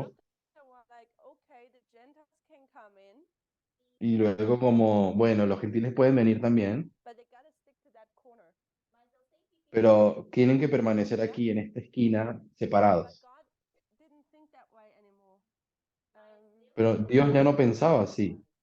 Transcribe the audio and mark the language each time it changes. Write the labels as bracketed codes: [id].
[en] after a while, like, okay, the Gentiles can come in, [es] y luego como, bueno, los gentiles pueden venir también, [en] but they gotta stick to that corner. [es] pero tienen que permanecer aquí en esta esquina [en] But [es] separados. [en] God didn't think that way anymore. [es] Pero Dios ya no pensaba así.